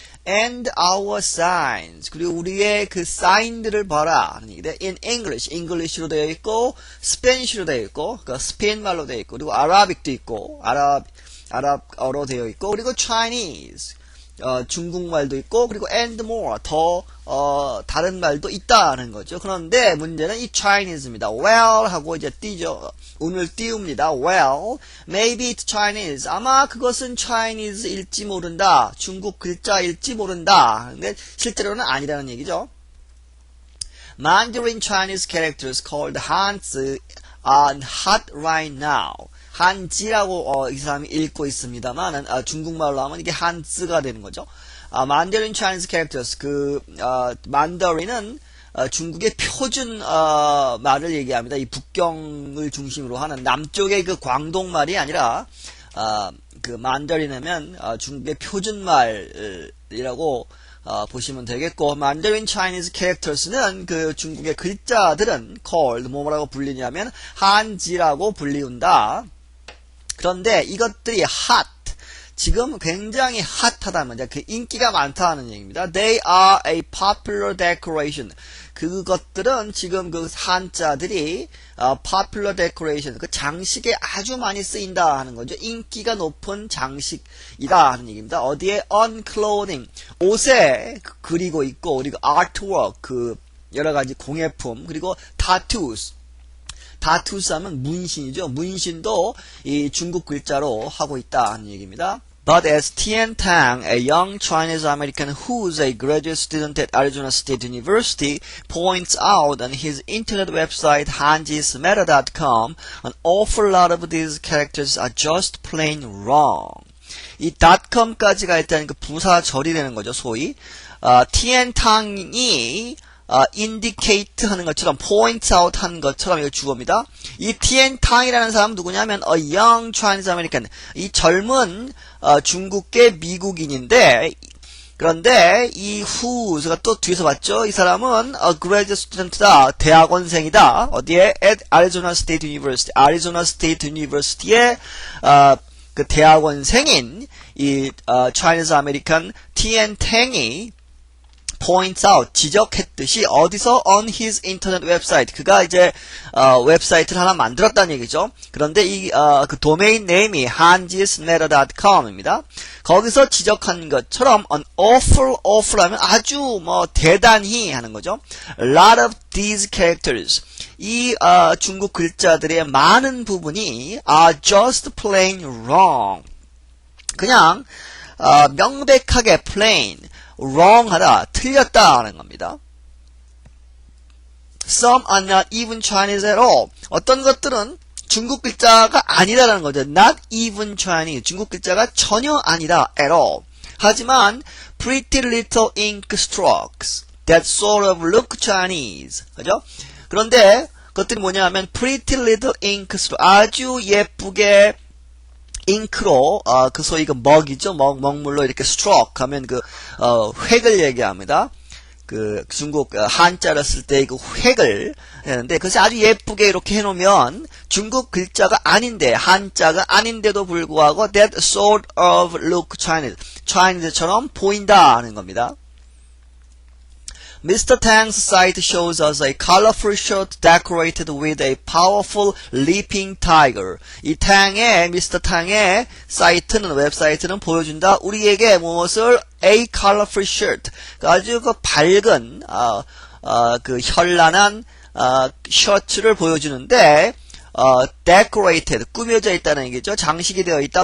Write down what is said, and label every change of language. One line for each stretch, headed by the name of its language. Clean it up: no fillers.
English: And our signs,
Korean: 그리고 우리의 그 사인들을 봐라 하는 얘기인데,
English: in English,
Korean: English로 되어 있고, Spanish로 되어 있고, 그 스페인 말로 되어 있고, 그리고 Arabic도 있고, 아랍어로 되어 있고, 그리고 Chinese, 중국말도 있고, 그리고
English: and more,
Korean: 더 다른 말도 있다는 거죠. 그런데 문제는 이 Chinese입니다. Well 하고 이제 띄죠. 운을 띄웁니다.
English: Well, maybe it's Chinese.
Korean: 아마 그것은 Chinese일지 모른다. 중국 글자일지 모른다. 근데 실제로는 아니라는 얘기죠.
English: Mandarin Chinese characters called Hanzi are hot right now.
Korean: 한지라고 이 사람이 읽고 있습니다만, 중국말로 하면 이게 한즈가 되는 거죠. Mandarin Chinese characters, 만더린은 중국의 표준 말을 얘기합니다. 이 북경을 중심으로 하는 남쪽의 그 광동말이 아니라 그 만더린하면 중국의 표준 말이라고 보시면 되겠고, Mandarin Chinese characters는 그 중국의 글자들은 called 뭐라고 불리냐면 한지라고 불리운다. 그런데 이것들이 hot, 지금 굉장히 핫하다는 거죠. 그 인기가 많다는 얘기입니다.
English: They are a popular decoration.
Korean: 그것들은 지금 그 한자들이 popular decoration, 그 장식에 아주 많이 쓰인다 하는 거죠. 인기가 높은 장식이다 하는 얘기입니다. 어디에
English: on clothing,
Korean: 옷에 그리고 있고, 그리고 artwork, 그 여러 가지 공예품, 그리고 tattoos. tattoos 하면 문신이죠. 문신도 이 중국 글자로 하고 있다 하는 얘기입니다.
English: But as Tian Tang, a young Chinese American who's a graduate student at Arizona State University, points out on his internet website hanjismeta.com, an awful lot of these characters are just plain wrong.
Korean: 이 .com까지가 일단 그 부사절이 되는 거죠, 소위. Tian Tang이 indicate 하는 것처럼,
English: point out
Korean: 하는 것처럼 이거 주어입니다. 이 Tian Tang이라는 사람은 누구냐면
English: a young Chinese American,
Korean: 이 젊은 중국계 미국인인데, 그런데 이 who가 또 뒤에서 봤죠. 이 사람은 a graduate student다, 대학원생이다. 어디에? at Arizona State University, 아리조나 스테이트 유니버시티의 그 대학원생인 이 Chinese American Tian Tang이
English: points out,
Korean: 지적했듯이 어디서
English: on his internet website,
Korean: 그가 이제 웹사이트를 하나 만들었다는 얘기죠. 그런데 이 그 도메인 네임이 hanjismeta.com입니다. 거기서 지적한 것처럼
English: an awful
Korean: 하면 아주 뭐 대단히 하는 거죠.
English: A lot of these characters,
Korean: 이 중국 글자들의 많은 부분이
English: are just plain wrong.
Korean: 그냥 명백하게 plain, wrong하다, 틀렸다 하는 겁니다.
English: Some are not even Chinese at all.
Korean: 어떤 것들은 중국 글자가 아니다라는 거죠.
English: Not even Chinese.
Korean: 중국 글자가 전혀 아니다.
English: at all.
Korean: 하지만
English: pretty little ink strokes that sort of look Chinese.
Korean: 그죠? 그런데 그것들이 뭐냐 하면
English: pretty little ink stroke,
Korean: 아주 예쁘게 잉크로 그 소위 그 먹이죠. 먹물로 이렇게 stroke 하면 그 획을 얘기합니다. 그 중국 한자를 쓸 때 그 획을 했는데, 그것이 아주 예쁘게 이렇게 해놓으면 중국 글자가 아닌데, 한자가 아닌데도 불구하고
English: that sort of look Chinese,
Korean: Chinese처럼 보인다 하는 겁니다.
English: Mr. Tang's site shows us a colorful shirt decorated with a powerful leaping tiger.
Korean: 이 Mr. Tang의 사이트는, 웹사이트는 보여준다. 우리에게 무엇을?
English: A colorful shirt.
Korean: 아주 그 밝은, 그 현란한, 셔츠를 보여주는데,
English: decorated,
Korean: 꾸며져 있다는 얘기죠. 장식이 되어 있다.